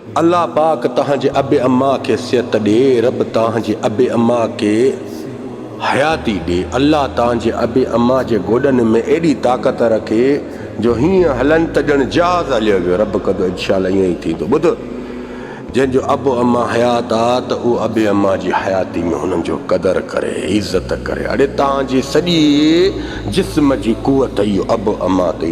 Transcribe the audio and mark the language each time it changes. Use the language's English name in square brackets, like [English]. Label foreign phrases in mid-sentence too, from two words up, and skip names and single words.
[Sindhi] अल्लाह पाक तहांजे अबे अम्मा के सिहत दे, रब तहांजे अबे अम्मा के हयाती दे। अल्लाह तहांजे अबे अम्मा जे गोडन में एडी ताकत रखे जो हीअं हलन त ॼण जहाज़ हलियो वियो। रब कदो इंशाअल्लाह ईअं ई थींदो। ॿुध, जंहिंजो अबो अम्मा हयात आ त उहो अबे अम्मा जी हयाती में हुननि जो क़दर करे, इज़त करे। अड़े तव्हांजी सॼी जिस्म जी कुवत इहो अबो अम्मा अथई।